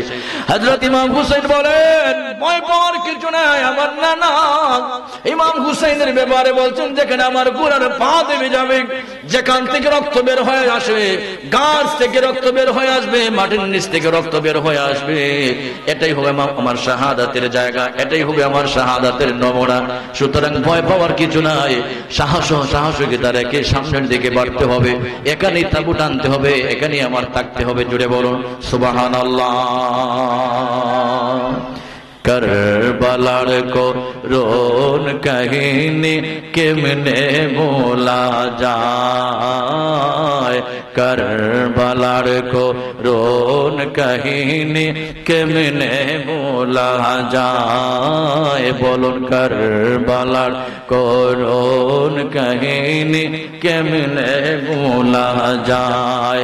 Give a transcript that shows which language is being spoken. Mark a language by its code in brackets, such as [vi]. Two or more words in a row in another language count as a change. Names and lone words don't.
[bn] হযরত ইমাম হুসাইন বলেন, ভয় পাওয়ার কিছু নাই, আমার নানা ইমাম হুসাইনের ব্যাপারে বলছেন, যেখানে আমার গোড়ার পা দেবে যাবে, যেখান থেকে রক্ত বের হয়ে আসবে, গাছ থেকে রক্ত বের হয়ে আসবে, মাটির নিচ থেকে রক্ত বের হয়ে আসবে, এটাই হবে আমার শাহাদাতের জায়গা, এটাই হবে আমার শাহাদাতের নমুনা। সুতরাং ভয় পাওয়ার কিছু নাই, সাহসিকতা রেখে সামনের দিকে বাড়তে হবে, এখানেই তাঁবু টানতে হবে, এখানেই আমার থাকতে হবে। জুড়ে বলুন সুবহানাল্লাহ। কারবালার করুণ কাহিনী কেমনে ভোলা যায়, কারবালার করুণ কাহিনী কেমনে ভোলা যায়, বলুন কারবালার করুণ কাহিনী কেমনে ভোলা যায়।